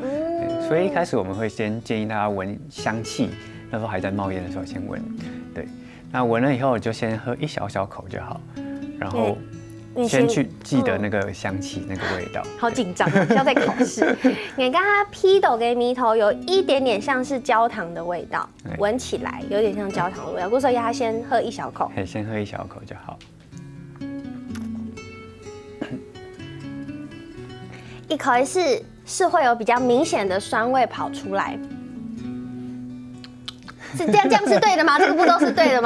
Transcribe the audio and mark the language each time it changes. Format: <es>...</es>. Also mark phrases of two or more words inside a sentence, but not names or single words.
<zh>所以一開始我們會先建議大家聞香氣，那時候還在冒煙的時候先聞。對，那聞了以後就先喝一小小口就好，然後先去記得那個香氣、那個味道。好緊張啊，像在考試。你剛剛批斗嘅蜜頭有一點點像是焦糖的味道，聞起來有點像焦糖的味道。所以他先喝一小口。先喝一小口就好。一開始是會有比較明顯的酸味跑出來，是這樣是對的嗎？這個步驟是對的嗎？</zh>